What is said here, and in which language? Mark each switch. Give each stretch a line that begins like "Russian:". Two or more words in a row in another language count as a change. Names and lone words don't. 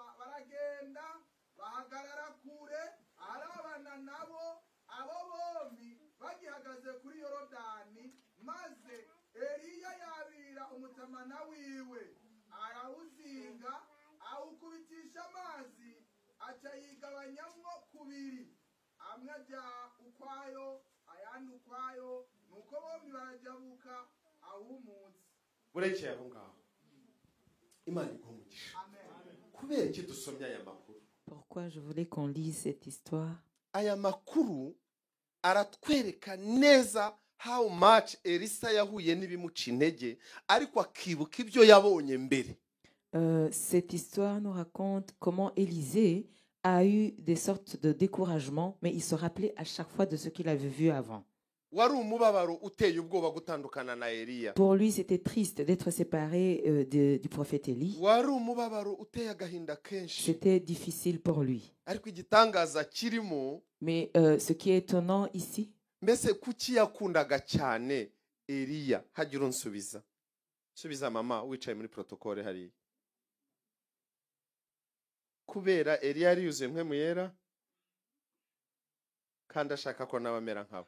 Rundi: baragenda bahagarara kure arabana nabo abo bombi bagihagaze kuri yorodani maze eliya yabira umutamana wiwe arawuzinga awukubitisha amazi aca yigabanyamwo kubiri amwe ajya ukwayo ayandi ukwayo nuko bombi barajabuka ahumutse.
Kinyarwanda: burekeye aho ngaho imana iguha umugisha. kubera iki dusomye aya makuru?
French: Pourquoi je voulais qu'on lise cette histoire?
Kinyarwanda: aya makuru aratwereka neza
English: how much
Kinyarwanda: Elisa yahuye n'ibimuca intege ariko akibuka ibyo yabonye mbere.
French: Cette histoire nous raconte comment Élisée a eu des sortes de découragement, mais il se rappelait à chaque fois de ce qu'il avait vu avant.
Kinyarwanda: wari umubabaro uteye ubwoba gutandukana na Eliya.
French: Pour lui, c'était triste d'être séparé du prophète Élie.
Kinyarwanda: wari umubabaro uteye agahinda kenshi.
French: C'était difficile pour lui.
Kinyarwanda: ariko igitangaza kirimo
French: Mais ce qui est étonnant ici,
Kinyarwanda: mbese kuki yakundaga cyane Eliya. hagira unsubiza. subiza mama wicaye muri protokole hariya. kubera Eliya yari yuzuye mpwemu yera kandi ashaka ko nawe amera nkabo.